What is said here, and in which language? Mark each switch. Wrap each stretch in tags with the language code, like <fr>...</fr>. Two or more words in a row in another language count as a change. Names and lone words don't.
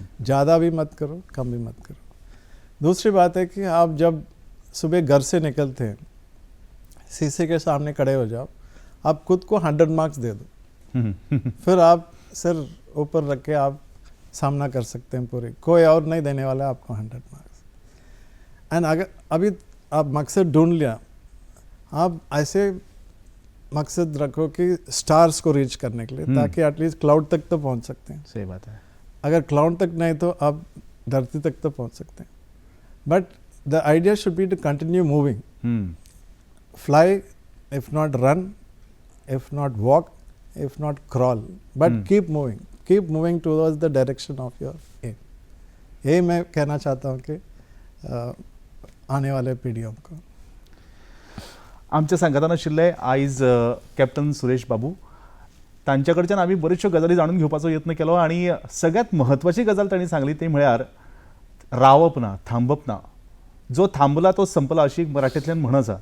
<hi>ज़्यादा भी मत करो, कम भी मत करो। दूसरी बात है कि आप जब सुबह घर से निकलते हैं, शीशे के सामने खड़े हो जाओ, आप खुद को 100 मार्क्स दे दो, फिर आप सिर ऊपर रख के आप सामना कर सकते हैं पूरी, कोई और नहीं देने वाला आपको 100 मार्क्स। एंड अगर अभी आप मकसद ढूंढ लिया, आप ऐसे मकसद रखो कि स्टार्स को रीच करने के लिए, ताकि एटलीस्ट क्लाउड तक तो पहुंच सकते हैं। सही बात है। अगर क्लाउड तक नहीं तो आप धरती तक तो पहुंच सकते हैं।</hi> <en>But the idea should be to continue moving, fly if not run, if not walk, if not crawl, but keep moving towards the direction of your aim.</en> <hi>यही मैं कहना चाहता हूँ कि आने वाले पीढ़ियों को।</hi> <kok>आमच्या संघातान आशिल्ले आयज कॅप्टन सुरेश बाबू, तांच्याकडच्यान आमी बऱ्योचश्यो गजाली जाणून घेवपाचो यत्न केलो आनी सगळ्यात म्हत्वाची गजाल तांणी सांगली ती म्हळ्यार रावप ना, थांबप ना, जो थांबला तो संपला अशी एक मराठींतल्यान म्हण आसा।</kok>